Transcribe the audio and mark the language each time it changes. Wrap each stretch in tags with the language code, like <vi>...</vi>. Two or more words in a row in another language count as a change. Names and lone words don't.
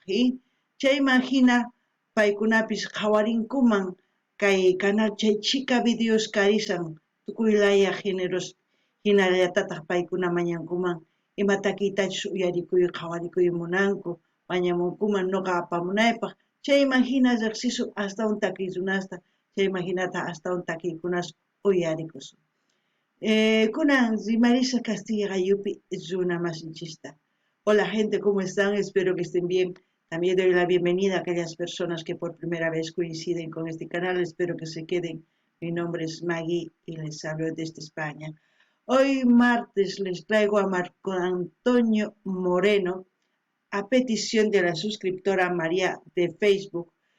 <qu>Chayman hina paykunapis qhawarinkuman kay canal chay chika videos karisan tukuylaya géneros hinallatataq paykuna mañankuman ima takiytachus uyarikuy qhawarikuy munanku mañamunkuman nuqa apamunaypaq chayman hina riqsisun astawan takiy runasta chayman hinata astawan takiykunas uyarikusun. Kunan rimarisa Castilla Gayupi runa masinchista.</qu> <es>Hola gente, ¿cómo están? Espero que estén bien. También doy la bienvenida a aquellas personas que por primera vez coinciden con este canal. Espero que se queden. Mi nombre es Maggie y les hablo desde España. Hoy martes les traigo a Marco Antonio Moreno a petición de la suscriptora María de Facebook.</es>